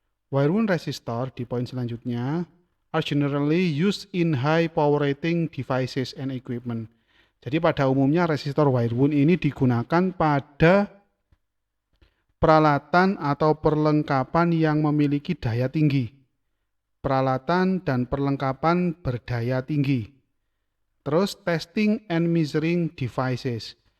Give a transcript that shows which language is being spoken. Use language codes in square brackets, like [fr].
[en] Wire wound resistor [id] di poin selanjutnya [en] are generally used in high power rating devices and equipment. [id] Jadi pada umumnya resistor wire wound ini digunakan pada peralatan atau perlengkapan yang memiliki daya tinggi. Peralatan dan perlengkapan berdaya tinggi. Terus [en] testing and measuring devices.